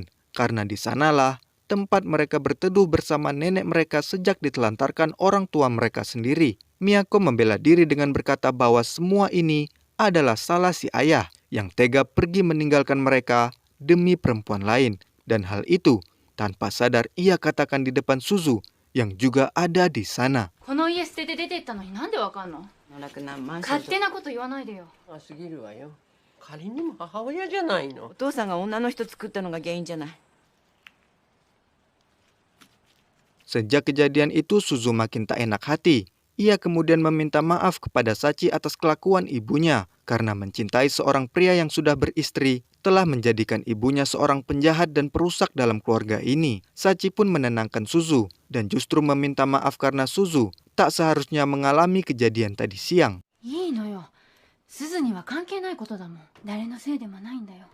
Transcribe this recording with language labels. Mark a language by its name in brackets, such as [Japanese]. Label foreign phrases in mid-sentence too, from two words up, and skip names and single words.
[Indonesian] Karena di sanalah tempat mereka berteduh bersama nenek mereka sejak ditelantarkan orang tua mereka sendiri. Miyako membela diri dengan berkata bahwa semua ini adalah salah si ayah yang tega pergi meninggalkan mereka demi perempuan lain. Dan hal itu tanpa sadar ia katakan di depan Suzu yang juga ada di sana. [Japanese] この家捨てて出てったのになんでわかんの？楽なマンション勝手なこと言わないでよ。すぎるわよ。仮にも母親じゃないの。お父さんが女の人作ったのが原因じゃない。 [Indonesian] Sejak kejadian itu Suzu makin tak enak hati. Ia kemudian meminta maaf kepada Sachi atas kelakuan ibunya karena mencintai seorang pria yang sudah beristri telah menjadikan ibunya seorang penjahat dan perusak dalam keluarga ini. Sachi pun menenangkan Suzu dan justru meminta maaf karena Suzu tak seharusnya mengalami kejadian tadi siang. [Japanese] いいのよ。すずには関係ないことだもん。誰のせいでもないんだよ。